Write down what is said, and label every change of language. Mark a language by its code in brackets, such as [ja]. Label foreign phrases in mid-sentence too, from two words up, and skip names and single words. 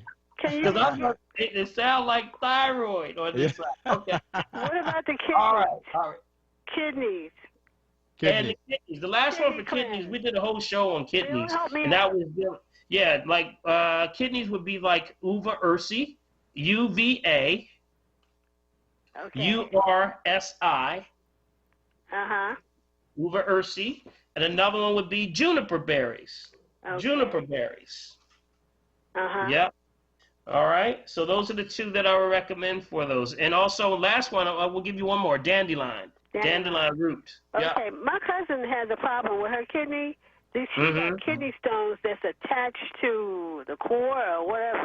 [en] Because it sounds like thyroid on this side. Okay. What about the kidneys? All right. Kidneys. And the kidneys. The last one for kidneys, we did a whole show on kidneys. And that was, kidneys would be like uva ursi, UVA, URSI, uva ursi. And another one would be juniper berries. Okay. Juniper berries. Yep. All right. So those are the 2 that I would recommend for those. And also, last one, I will give you one more. Dandelion. Dandelion root. Okay. Yep. My cousin has a problem with her kidney. She's got kidney stones that's attached to the core or whatever.